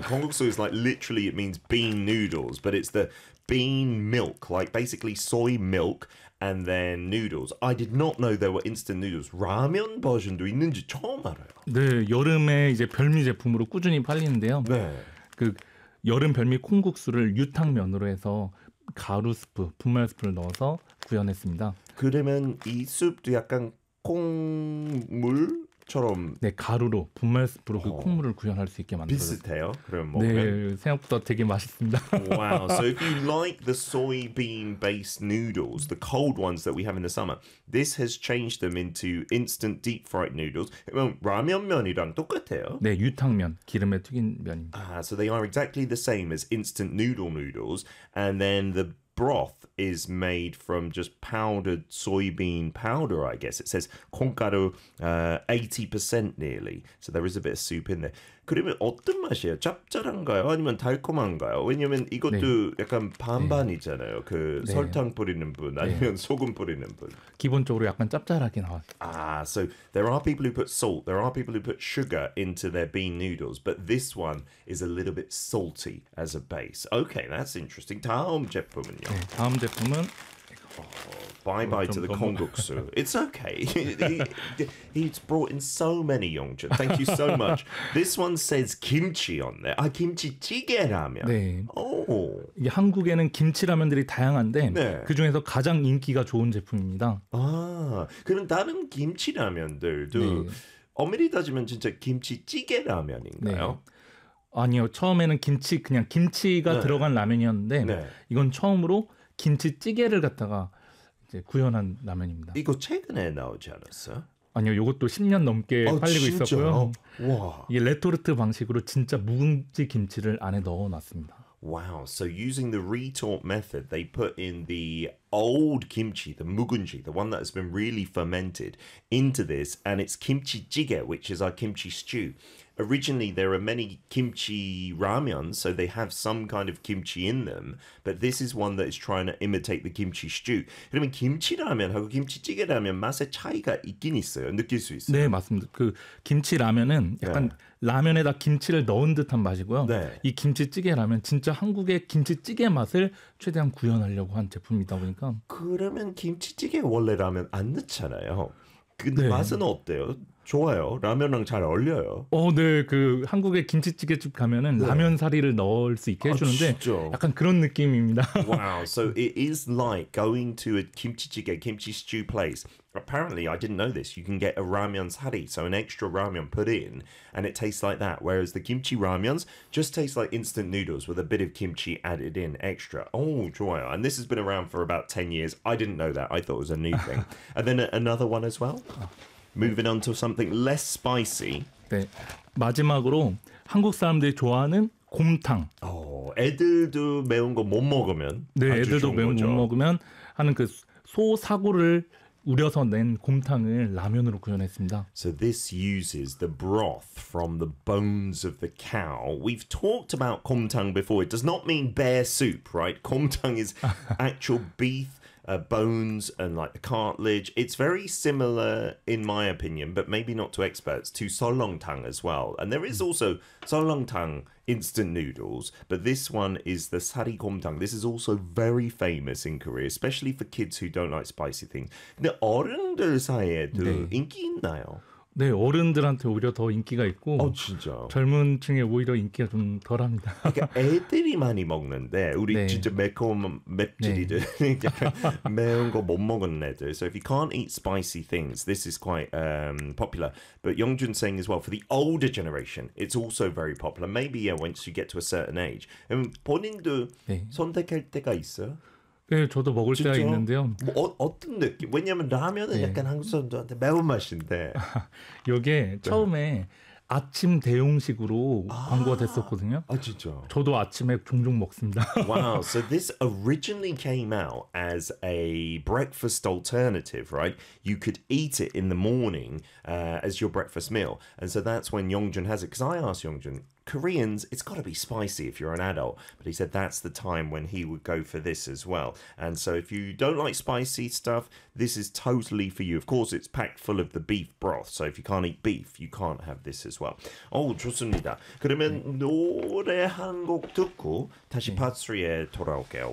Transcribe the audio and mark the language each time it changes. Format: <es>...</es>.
<en>콩국수 is like literally it means bean noodles, but it's the bean milk, like basically soy milk and then noodles. I did not know there were instant noodles.</en> <ko>라면 버전도 있는지 처음 알아요. 네, 여름에 이제 별미 제품으로 꾸준히 팔리는데요. 네. 그 여름 별미 콩국수를 유탕면으로 해서 가루 스프, 분말 스프를 넣어서 구현했습니다. 그러면 이 수프도 약간 콩물처럼? 네, 가루로, 분말 스프로 그 콩물을 구현할 수 있게 만들어요. 비슷해요? 그럼 먹으면? 네, 생각보다 되게 맛있습니다.</ko> <en>Wow, so if you like the soybean-based noodles, the cold ones that we have in the summer, this has changed them into instant deep-fried noodles.</en> <ko>그럼 라면 면이랑 똑같아요? 네, 유탕면, 기름에 튀긴 면입니다.</ko> <en>So they are exactly the same as instant noodle noodles, and then the broth is made from just powdered soybean powder, I guess. It says 콩가루 80% nearly. So there is a bit of soup in there.</en> <ko>그러면 어떤 맛이에요? 짭짤한가요? 아니면 달콤한가요? 왜냐면 이것도 네. 약간 반반이잖아요. 그 네. 설탕 뿌리는 분 아니면 네. 소금 뿌리는 분. 기본적으로 약간 짭짤하게 나왔어요.</ko> <en>So there are people who put salt. There are people who put sugar into their bean noodles. But this one is a little bit salty as a base. Okay, that's interesting.</en> <ko>다음 제품은요? 네, 다음 제품은</ko> <en>Bye-bye to the Konguksu. It's okay. He's brought in so many Yongjun. Thank you so much. This one says kimchi on there.</en> <ko>아, 김치 찌개 라면. 네. 오. 이게 한국에는 김치 라면들이 다양한데 네. 그중에서 가장 인기가 좋은 제품입니다. 아, 그럼 다른 김치 라면들도 네. 엄밀히 따지면 진짜 김치 찌개 라면인가요? 네. 아니요. 처음에는 김치, 그냥 김치가 네. 들어간 라면이었는데 네. 이건 처음으로 김치찌개를 갖다가 이제 구현한 라면입니다. 이거 최근에 나오지 않았어요? 아니요. 이것도 10년 넘게 팔리고 있었고요. 와. 이게 레토르트 방식으로 진짜 묵은지 김치를 안에 넣어놨습니다.</ko> <en>Wow. So using the retort method, they put in the old kimchi, the mugunji, the one that has been really fermented into this, and it's kimchi jjigae, which is our kimchi stew. Originally, there are many kimchi ramen, so they have some kind of kimchi in them, but this is one that is trying to imitate the kimchi stew.</en> <ko>그러면 김치 라면하고 김치 찌개 라면 맛의 차이가 있긴 있어요. 느낄 수 있어요. 네, 맞습니다. 그 김치 라면은 약간 네. 라면에다 김치를 넣은 듯한 맛이고요. 네. 이 김치찌개 라면 진짜 한국의 김치찌개 맛을 최대한 구현하려고 한 제품이다 보니까. 그러면 김치찌개 원래 라면 안 넣잖아요. 근데 네. 맛은 어때요? 좋아요. 라면랑 잘 어울려요. 네. 그 한국의 김치찌개집 가면은 네. 라면 사리를 넣을 수 있게 해주는데 아, 진짜? 약간 그런 느낌입니다.</ko> <en>Wow. So it is like going to a 김치찌개, kimchi stew place. Apparently, I didn't know this. You can get a ramen sari, so an extra ramen put in, and it tastes like that. Whereas the kimchi ramens just taste like instant noodles with a bit of kimchi added in extra.</en> <ko>Oh, 좋아요.</ko> <en>And this has been around for about 10 years. I didn't know that. I thought it was a new thing. And then another one as well. Moving on to something less spicy.</en> <ko>네, 마지막으로 한국 사람들이 좋아하는 곰탕. 애들도 매운 거 못 먹으면. 네, 애들도 매운 거 못 먹으면 하는 그 소사골을 우려서 낸 곰탕을 라면으로 구현했습니다.</ko> <en>So this uses the broth from the bones of the cow. We've talked about 곰탕 before. It does not mean bear soup, right? 곰탕 is actual beef. Bones and like the cartilage. It's very similar, in my opinion, but maybe not to experts, to seolleongtang as well. And there is also seolleongtang instant noodles, but this one is the sari gomtang. This is also very famous in Korea, especially for kids who don't like spicy things.</en> <ko>근데 어른들 사이에도 네. 인기 있나요? 네, 어른들한테 오히려 더 인기가 있고 진짜? 젊은 층에 오히려 인기가 좀 덜합니다. 그러니까 애들이 많이 먹는데 우리 네. 진짜 매콤 맵찔이들 네. 매운 거 못 먹은 애들.</ko> <en>So if you can't eat spicy things, this is quite popular. But Youngjun saying as well, for the older generation, it's also very popular. Maybe yeah, once you get to a certain age.</en> <ko>본인도 네. 선택할 때가 있어요? 네, 저도 먹을 진짜? 때가 있는데요. 뭐, 어떤 느낌? 왜냐하면 라면은 네. 약간 한국 사람들한테 매운맛인데. 이게 네. 처음에 아침 대용식으로 광고가 됐었거든요. 진짜? 저도 아침에 종종 먹습니다.</ko> <en>Wow, so this originally came out as a breakfast alternative, right? You could eat it in the morning as your breakfast meal. And so that's when Youngjun has it. Because I asked Youngjun, Koreans, it's got to be spicy if you're an adult. But he said that's the time when he would go for this as well. And so if you don't like spicy stuff, this is totally for you. Of course, it's packed full of the beef broth. So if you can't eat beef, you can't have this as well.</en> <ko>좋습니다. 그러면 노래 한 곡 듣고 다시 파트3에 돌아올게요.</ko>